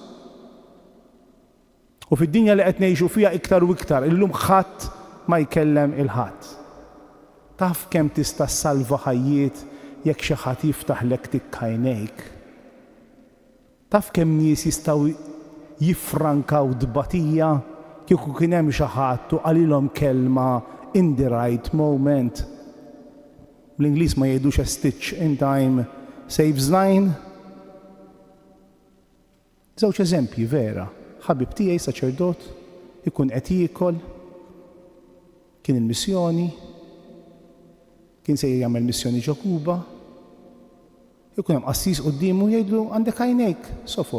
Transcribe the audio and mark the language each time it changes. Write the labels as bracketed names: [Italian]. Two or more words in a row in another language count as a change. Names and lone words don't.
[Maltese] U fid-dinja li qed ngħixu fiha iktar u iktar, illum ħadd ma jkellem il-ħadd. Taf kemm tista' ssalva ħajjiet jekk xi ħadd jiftaħlek tikkajnejk. Taf kemm nies jistgħu jiffrankaw dbatija kieku kien hemm xi ħadd u qalilhom kelma [English] in the right moment. [Maltese] Bl-Ingliż ma jgħidux [English] a stitch in time saves nine. [Maltese] Żewġ eżempji vera. Ħabib tiegħi saċerdot ikun qed jiekol, kien il-missjoni, kien se jagħmel missjoni ġo Kuba, ikun hemm qassis qudiemu jgħidlu għandek għajnejk sofor.